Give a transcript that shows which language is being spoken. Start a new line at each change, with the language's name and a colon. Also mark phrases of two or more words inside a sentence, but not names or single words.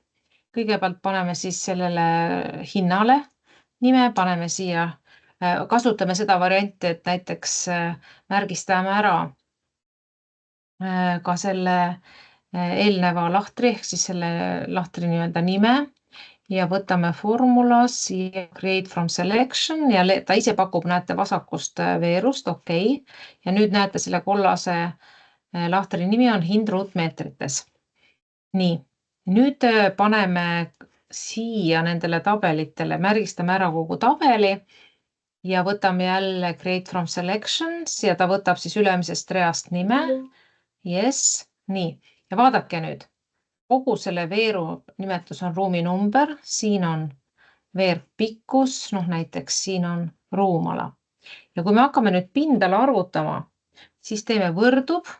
Estonian: Kõigepealt paneme siis sellele hinnale nime, paneme siia, kasutame seda varianti, et näiteks märgistame ära ka selle eelneva lahtri, ehk siis selle lahtri nii-öelda nime ja võtame formulas ja
English: create from selection
Estonian: ja ta ise pakub, näete, vasakust veerust, okei. Ja nüüd näete, selle kollase lahtri nimi on hind ruutmeetrites. Nii. Nüüd paneme siia nendele tabelitele, märgistame ära kogu tabeli ja võtame jälle
English: create from selections
Estonian: ja ta võtab siis ülemisest reast nime. Yes, nii. Ja vaadake nüüd, kogu selle veeru nimetus on ruumi number, siin on veer pikkus, näiteks siin on ruumala. Ja kui me hakkame nüüd pindala arvutama, siis teeme võrdub.